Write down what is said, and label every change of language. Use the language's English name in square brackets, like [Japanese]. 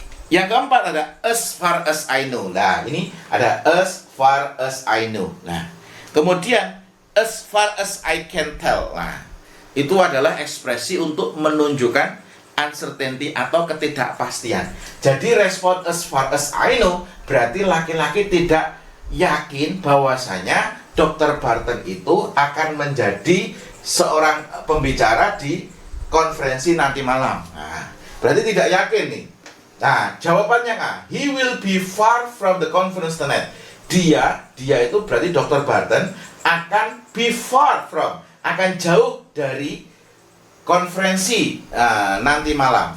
[Indonesian] Yang keempat ada [English] as far as I know. [Indonesian] Nah, ini ada as far as I know. Nah, kemudian as far as I can tell. Nah, itu adalah ekspresi untuk menunjukkan uncertainty atau ketidakpastian. Jadi respon as far as I know berarti laki-laki tidak yakin bahwasanya Dr. Barton itu akan menjadi seorang pembicara di konferensi nanti malam. Nah, berarti tidak yakin nih. Nah, jawabannya [English] he will be far from the conference tonight. [Indonesian] Dia itu berarti Dr. Barton akan [English] be far from, [Indonesian] akan jauh dari konferensi nanti malam.